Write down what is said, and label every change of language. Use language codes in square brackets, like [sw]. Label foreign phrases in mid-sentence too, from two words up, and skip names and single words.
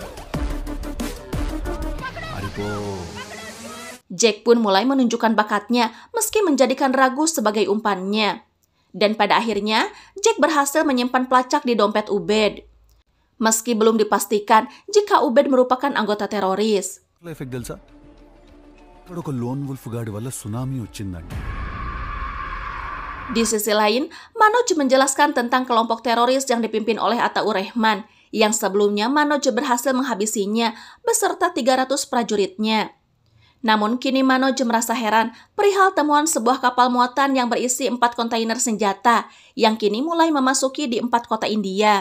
[id] Aripo. Jack pun mulai menunjukkan bakatnya meski menjadikan Ragu sebagai umpannya. Dan pada akhirnya, Jack berhasil menyimpan pelacak di dompet Ubed. Meski belum dipastikan jika Ubed merupakan anggota teroris. [te] ఎఫెక్ట్ తెలుసా? ఇక్కడ ఒక [en] lone wolf [te] గాడి వల్ల సునామీ వచ్చిందండి. [id] Di sisi lain, Manoj menjelaskan tentang kelompok teroris yang dipimpin oleh Ataur Rehman, yang sebelumnya Manoj berhasil menghabisinya beserta 300 prajuritnya. Namun kini Manoj merasa heran perihal temuan sebuah kapal muatan yang berisi 4 kontainer senjata yang kini mulai memasuki di 4 kota India.